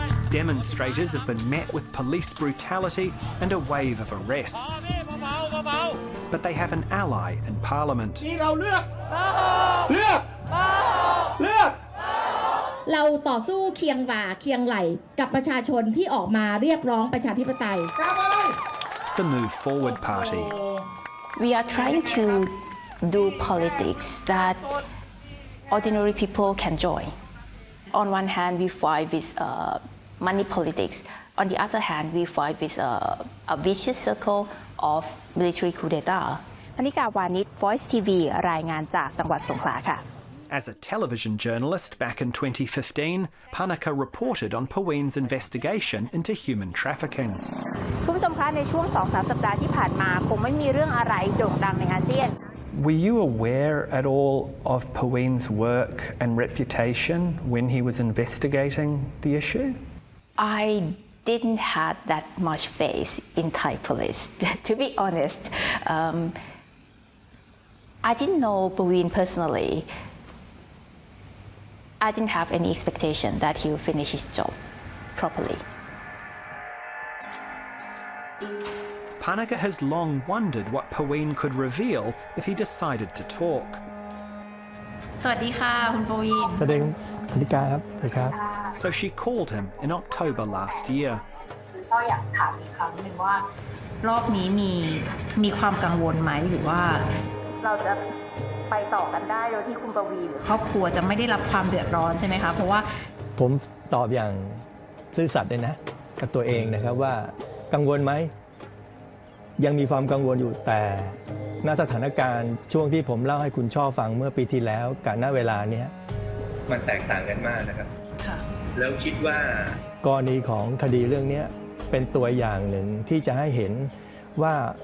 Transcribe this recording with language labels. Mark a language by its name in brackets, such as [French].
[English] Demonstrators have been met with police brutality and a wave of arrests. But they have an ally in Parliament. [Thai] เราต่อสู้เคียงบ่าเคียงไหล่กับประชาชนที่ออกมาเรียกร้องประชาธิปไตย [English] The Move Forward Party. We are trying to do politics that ordinary people can join. On one hand, we fight with money politics. On the other hand, we fight with a vicious circle of military coup d'etat. [Thai] พนิกาวานิช Voice TV รายงานจากจังหวัดสงขลาค่ะ [English] As a television journalist back in 2015, Panaka reported on Pawin's investigation into human trafficking. [Thai] คุณผู้ชมคะในช่วง 2-3 สัปดาห์ที่ผ่านมาคงไม่มีเรื่องอะไรโด่งดังในอาเซียน [English] Were you aware at all of Pawin's work and reputation when he was investigating the issue? I didn't have that much faith in Thai police, to be honest. I didn't know Pawin personally. I didn't have any expectation that he would finish his job properly. Panaka has long wondered what Pawin could reveal if he decided to talk. [Thai] สวัสดีค่ะคุณปวีณ สวัสดีพนิกาครับสวัสดีครับ [English] So she called him in October last year. [Thai] ชอบอยากถามอีกครั้งหนึ่งว่ารอบนี้มีความกังวลไหมหรือว่าเราจะไปต่อกันได้โดยที่คุณปวีณหรือครอบครัวจะไม่ได้รับความเดือดร้อนใช่ไหมคะเพราะว่า ผมตอบอย่างซื่อสัตย์เลยนะกับตัวเองนะครับว่ากังวลไหมยังมีความกังวลอยู่แต่ณสถานการณ์ช่วงที่ผมเล่าให้คุณช่อฟังเมื่อปีที่แล้วกับณเวลาเนี้ยมันแตกต่างกันมากนะครับแล้วคิดว่ากรณีของคดีเรื่องนี้เป็นตัวอย่างหนึ่งที่จะให้เห็นว่า